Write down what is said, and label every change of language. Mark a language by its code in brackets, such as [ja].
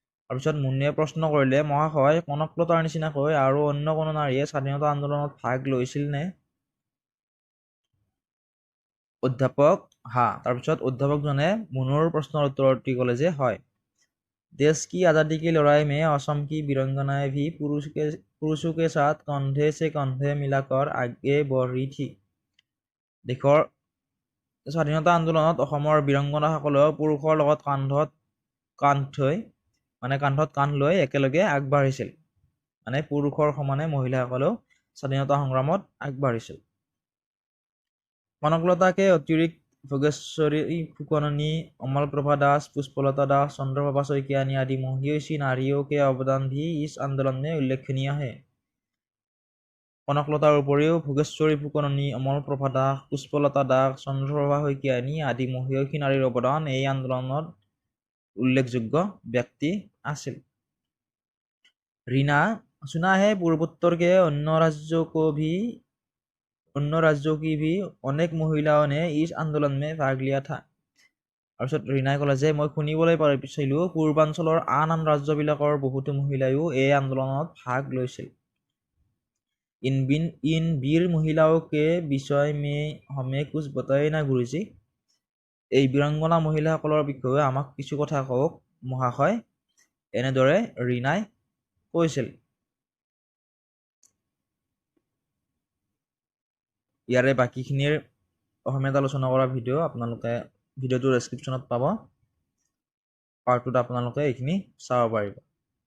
[as] তাৰপিছত মুন্নুৱে প্ৰশ্ন কৰিলে, মহাশয় কনকলতাৰ নিচিনাকৈ আৰু অন্য কোনো নাৰীয়ে স্বাধীনতা আন্দোলনত ভাগ লৈছিল নে? অধ্যাপক হা। তাৰপিছত অধ্যাপকজনে মুনুৰ প্ৰশ্নৰ উত্তৰত দি ক'লে যে হয়। [hi] देश की आज़ादी की लड़ाई में असम की वीरांगनाएं भी पुरुषों के साथ कंधे से कंधे मिलाकर आगे बढ़ रही थी। [as] দেশৰ স্বাধীনতা আন্দোলনত অসমৰ বীৰাংগনাসকলেও পুৰুষৰ লগত কান্ধত কান্ধ লৈ একেলগে আগবাঢ়িছিল। মানে পুৰুষৰ সমানে মহিলাসকলেও স্বাধীনতা সংগ্ৰামত আগবাঢ়িছিল। [hi] কনকলতাকে অতিৰিক্ত ভোগেশ্বৰী ফুকননী, अमलप्रभा दास, पुष्पलता दास, चंद्रप्रभा शइकियानी आदि महिषी नारियों के अवदान भी इस आंदोलन में उल्लेखनीय है। [as] কনকলতাৰ উপৰিও ভোগেশ্বৰী ফুকননী, অমলপ্ৰভা দাস, পুষ্পলতা দাস, চন্দ্ৰপ্ৰভা শইকীয়ানী আদি মহিয়সী নাৰীৰ অৱদান এই আন্দোলনত উল্লেখযোগ্য ব্যক্তি আছিল। [hi] रीना, सुना है पूर्वोत्तर के अन्य राज्यों की भी अनेक महिलाओं ने इस आंदोलन में भाग लिया था। [as] তাৰপিছত ৰীনাই ক'লে যে মই শুনিবলৈ পাৰিছিলোঁ পূৰ্বাঞ্চলৰ আন ৰাজ্যবিলাকৰ বহুতো মহিলাইও এই আন্দোলনত ভাগ লৈছিল। [hi] इन वीर महिलाओं के विषय में हमें कुछ बताए ना गुरुजी। [as] এই বীৰাংগনা মহিলাসকলৰ বিষয়ে আমাক কিছু কথা কওক মহাশয়, এনেদৰে ৰীনাই কৈছিল। ইয়াৰে বাকীখিনিৰ অসমীয়াত আলোচনা কৰা ভিডিঅ' আপোনালোকে ভিডিঅ'টোৰ ডেছক্ৰিপশ্যনত পাব। পাৰ্ট 2ত আপোনালোকে এইখিনি চাব পাৰিব।